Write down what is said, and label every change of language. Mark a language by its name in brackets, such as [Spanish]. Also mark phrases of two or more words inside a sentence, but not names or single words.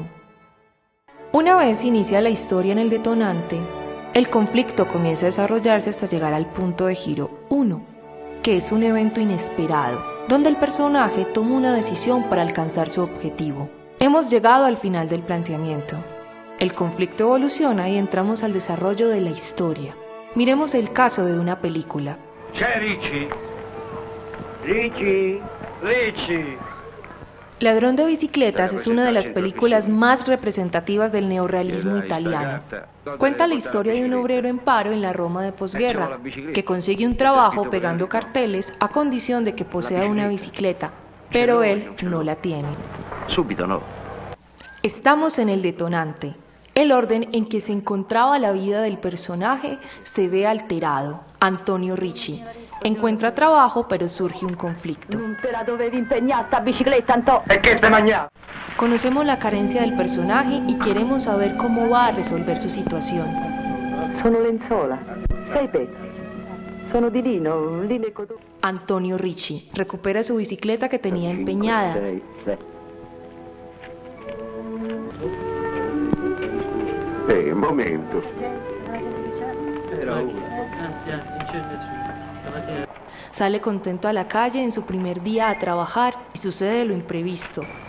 [Spanish] Una vez inicia la historia en el detonante, el conflicto comienza a desarrollarse hasta llegar al punto de giro 1, que es un evento inesperado, donde el personaje toma una decisión para alcanzar su objetivo. Hemos llegado al final del planteamiento. El conflicto evoluciona y entramos al desarrollo de la historia. Miremos el caso de una película. [Italian] C'è Ricci? Ricci? Ricci? [Spanish] Ladrón de bicicletas es una de las películas más representativas del neorrealismo italiano. Cuenta la historia de un obrero en paro en la Roma de posguerra, que consigue un trabajo pegando carteles a condición de que posea una bicicleta, pero él no la tiene. [Italian] Subito no. [Spanish] Estamos en el detonante. El orden en que se encontraba la vida del personaje se ve alterado. Antonio Ricci encuentra trabajo, pero surge un conflicto. Conocemos la carencia del personaje y queremos saber cómo va a resolver su situación. [Italian] Sono lenzuola, 6 pezzi. Sono di lino, e cotone. [Spanish] Antonio Ricci recupera su bicicleta que tenía empeñada. [Italian] Un momento. [Spanish] Sale contento a la calle en su primer día a trabajar y sucede lo imprevisto.